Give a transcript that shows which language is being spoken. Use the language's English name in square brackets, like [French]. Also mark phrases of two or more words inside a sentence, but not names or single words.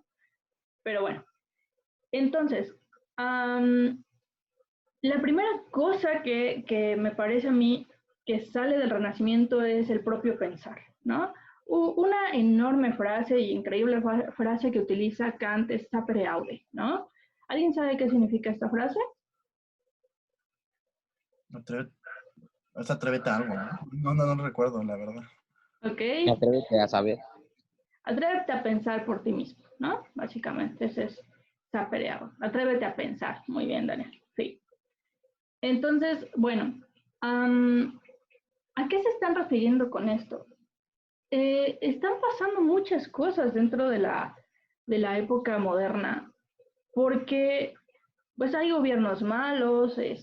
[Spanish] Pero bueno, entonces, la primera cosa que me parece a mí que sale del Renacimiento es el propio pensar, ¿no? Una enorme frase y increíble frase que utiliza Kant es [Latin] sapere aude, [Spanish] ¿no? ¿Alguien sabe qué significa esta frase? Atrévete a algo, ¿no? No recuerdo, la verdad. Ok. Atrévete a saber. Atrévete a pensar por ti mismo, ¿no? Básicamente, ese es [Latin] sapere aude. [Spanish] Atrévete a pensar. Muy bien, Daniel. Sí. Entonces, bueno, ¿a qué se están refiriendo con esto? Están pasando muchas cosas dentro de la época moderna, porque pues hay gobiernos malos,